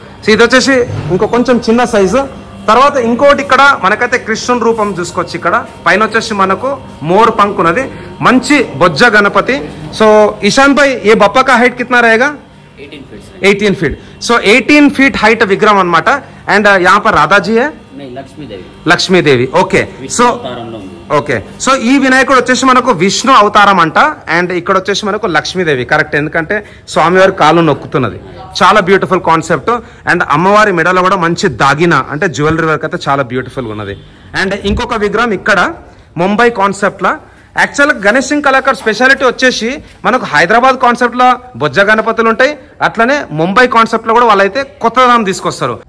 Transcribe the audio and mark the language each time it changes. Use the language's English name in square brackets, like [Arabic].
[Telugu] So ఇది వచ్చేసి ఇంకో కొంచెం చిన్న సైజు. తర్వాత ఇంకోటి ఇక్కడ మనకైతే కృష్ణుని రూపం చూసుకోవచ్చు. ఇక్కడ పైన వచ్చేసి మనకు మోర్ పంక్ ఉన్నది, మంచి బొజ్జ గణపతి. [Hindi] సో ఇషాన్ భాయ్ ఏ బప్పా కా హైట్ కిतना रहेगा? 18 feet. [Telugu] సో 18 feet హైట్ విగ్రహం అనమాట. [Hindi] అండ్ यहाँ पर राधा जी है, Lakshmidevi. [Telugu] Okay, so okay, so ఈ వినాయకుడు వచ్చేసి మనకు విష్ణు అవతారం అంట. అండ్ ఇక్కడ వచ్చేసి మనకు లక్ష్మీదేవి, కరెక్ట్, ఎందుకంటే స్వామివారి కాలు నొక్కుతున్నది. చాలా బ్యూటిఫుల్ కాన్సెప్ట్. అండ్ అమ్మవారి మెడలో కూడా మంచి దాగిన అంటే జ్యువెలరీ వర్క్ అయితే చాలా బ్యూటిఫుల్ ఉన్నది. అండ్ ఇంకొక విగ్రహం ఇక్కడ ముంబై కాన్సెప్ట్ లా. యాక్చువల్గా గణేష్ సింగ్ కళాకార్ స్పెషాలిటీ వచ్చేసి మనకు హైదరాబాద్ కాన్సెప్ట్లో బొజ్జ గణపతులు ఉంటాయి, అట్లనే ముంబై కాన్సెప్ట్లో కూడా వాళ్ళైతే కొత్తదనం తీసుకొస్తారు.